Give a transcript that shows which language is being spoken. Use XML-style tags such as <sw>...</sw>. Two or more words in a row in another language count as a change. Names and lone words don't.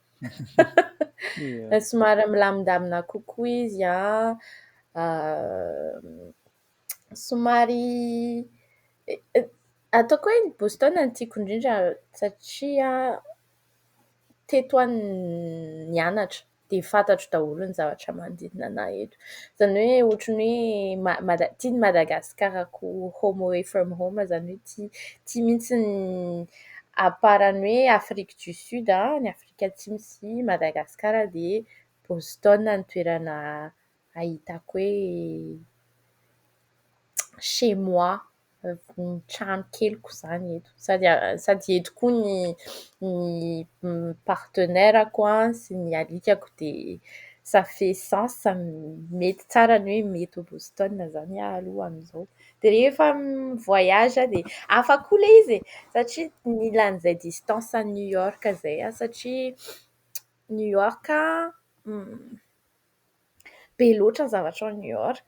<mg>Somary milamindamina kokoa izy somary ataoko hoe ny Boston no tiako indrindra satria teto any nianatra dia fantatro daholo ny zavatra manodidina anahy eto. Izany hoe ohatran'ny hoe tia ny Madagascarako</mg> <en>home away from home,</en> <mg>izany hoe tia mihitsy ny aparan'ny hoe Afrique du Sud ny Afrika Atsimo sy Madagascar dia Boston no toerana ahitako hoe</mg> <fr>chez moi</fr> <mg>trano keliko zany eto. Sady eto koa ny partenairako sy ny alikako dia</mg> <fr>ça fait sens,</fr> <mg>mety tsara ny hoe mety au Boston zany aho aloha amin'izao. Dia rehefa mi-voyage dia hafa koa ilay izy e, satria nilan'izay</mg> <fr>distance à</fr> <mg>New York izay aho satria New York be loatra ny zavatra ao New York.</mg>